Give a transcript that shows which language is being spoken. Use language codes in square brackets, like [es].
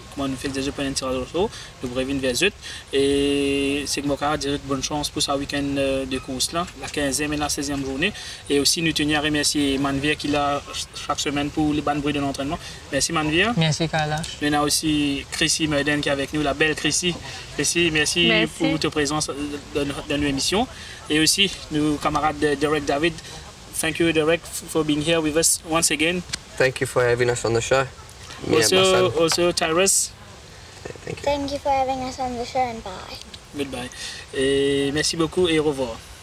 [fr] Comment nous faisons déjà un tirage au chaud, nous revenons vers Zut. Et c'est que mon camarade dit bonne chance pour ce week-end de course là, la 15e et la 16e journée. Et aussi nous tenions à remercier Manvier qui est là chaque semaine pour les bonnes bruits de l'entraînement. Merci Manvier. Merci Kailash. Il y a aussi Chrissy Merden qui est avec nous, la belle Chrissy. Chrissy, merci pour ta présence dans nos émissions. Et aussi nos camarades Derek David. [en] Thank you Derek for being here with us once again. Thank you for having us on the show. Also Tyrus. Thank you. Thank you for having us on the show and bye. Goodbye. [fr] Et merci beaucoup et au revoir.